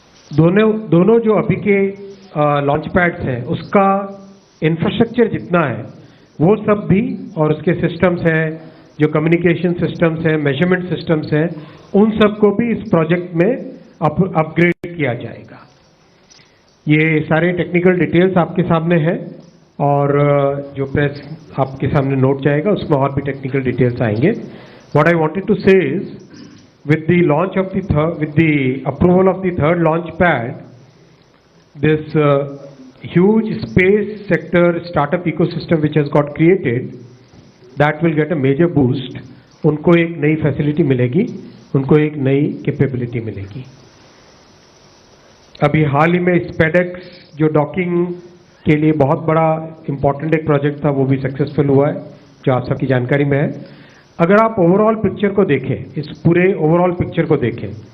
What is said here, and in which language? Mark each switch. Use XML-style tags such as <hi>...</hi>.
<hi>दोनों जो अभी के लॉन्च पैड्स हैं, उसका इंफ्रास्ट्रक्चर जितना है वो सब भी, और उसके सिस्टम्स हैं, जो कम्युनिकेशन सिस्टम्स हैं, मेजरमेंट सिस्टम्स हैं, उन सब को भी इस प्रोजेक्ट में अपग्रेड किया जाएगा। ये सारे टेक्निकल डिटेल्स आपके सामने हैं और जो प्रेस आपके सामने नोट जाएगा उसमें और भी टेक्निकल डिटेल्स आएंगे।</hi> <en>What I wanted to say is, with the approval of the 3rd launch pad, this huge space sector startup ecosystem which has got created, that will get a major boost.</en> <hi>उनको एक नई facility मिलेगी, उनको एक नई capability मिलेगी। अभी हाल ही में स्पेडेक्स जो डॉकिंग के लिए बहुत बड़ा इंपॉर्टेंट एक प्रोजेक्ट था, वो भी सक्सेसफुल हुआ है, जो आप सबकी जानकारी में है। अगर आप ओवरऑल पिक्चर को देखें, इस पूरे ओवरऑल पिक्चर को देखें,</hi>